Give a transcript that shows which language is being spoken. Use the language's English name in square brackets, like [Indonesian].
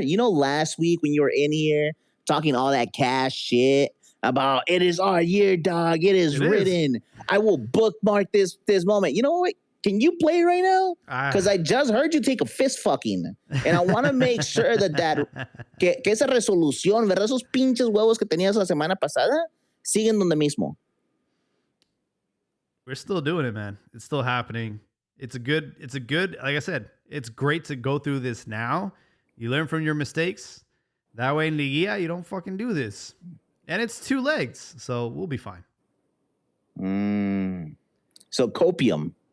[English] You know, last week when you were in here talking all that cash shit about it is our year, dog. It is written. I will bookmark this moment. You know what? Can you play right now? Because I just heard you take a fist fucking. And I want to make sure [Spanish] que esa resolución, ¿verdad? Esos pinches huevos que tenías la semana pasada siguen donde mismo. [English] We're still doing it, man. It's still happening. It's a good, like I said, it's great to go through this now. You learn from your mistakes. That way in Liguilla, you don't fucking do this. And it's 2 legs, so we'll be fine. So copium.